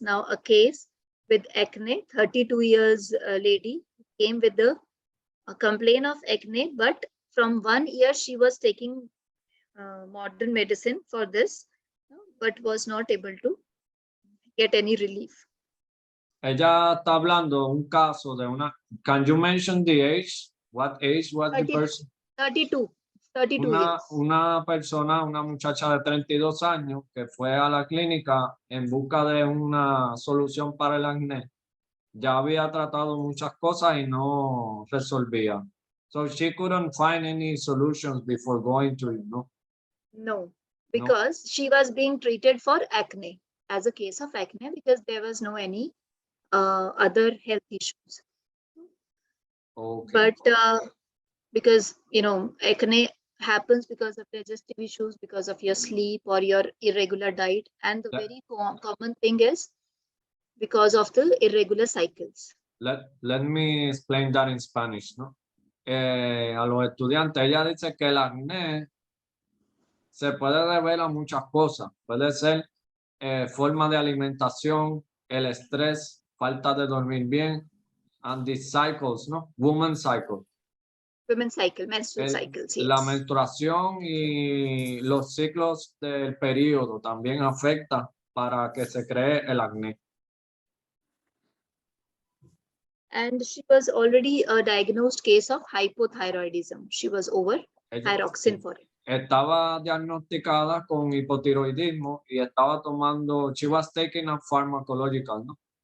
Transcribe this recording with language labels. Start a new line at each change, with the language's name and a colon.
English: Now, a case with acne, 32 years lady came with a complaint of acne, but from 1 year she was taking modern medicine for this, but was not able to get any relief.
Spanish: Ella está hablando un caso de una.
English: Can you mention the age? What age was the 30 person? 32 years.
Spanish: Una persona, una muchacha de 32 años que fue a la clínica en busca de una solución para el acné. Ya había tratado muchas cosas y no resolvía.
English: So she couldn't find any solutions before going to it, no? No, because she was being treated for acne, as a case of acne, because there was no any other health issues. Okay. But because acne happens because of digestive issues, because of your sleep or your irregular diet, and the very common thing is because of the irregular cycles. Let me explain that in Spanish, ¿no?
Spanish: A los estudiantes, ella dice que el acné se puede deber a muchas cosas. Puede ser forma de alimentación, el estrés, falta de dormir bien,
English: and the cycles,
Spanish: ¿no?
English: Women's cycle. Women's cycle, menstrual cycles, yes.
Spanish: La menstruación y los ciclos del periodo también afectan para que se cree el acné.
English: And she was already a diagnosed case of hypothyroidism. She was over thyroxine for it.
Spanish: Estaba diagnosticada con hipotiroidismo y estaba tomando,
English: she was taking a pharmacological,
Spanish: ¿no?